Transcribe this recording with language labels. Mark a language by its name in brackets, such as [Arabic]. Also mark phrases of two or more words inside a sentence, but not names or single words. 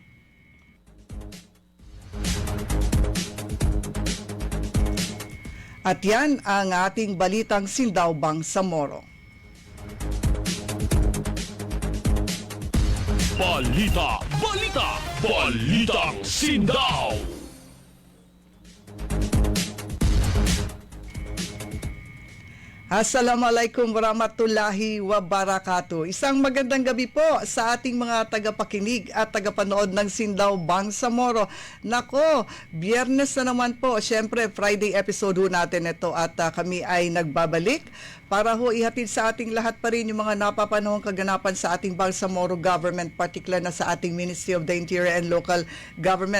[Filipino] At yan ang ating balitang Sindaw Bangsamoro. Balita, balita, balitang Sindaw. [Arabic] السلام عليكم ورحمة الله وبركاته. [Filipino] Isang magandang gabi po sa ating mga tagapakinig at tagapanood ng Sindaw Bangsamoro. Nako, Biyernes na naman po. Siyempre, [English] Friday episode [Filipino] ho natin ito at kami ay nagbabalik para ho ihatid sa ating lahat pa rin yung mga napapanahong kaganapan sa ating Bangsamoro government, particular na sa ating Ministry of the Interior and Local Government.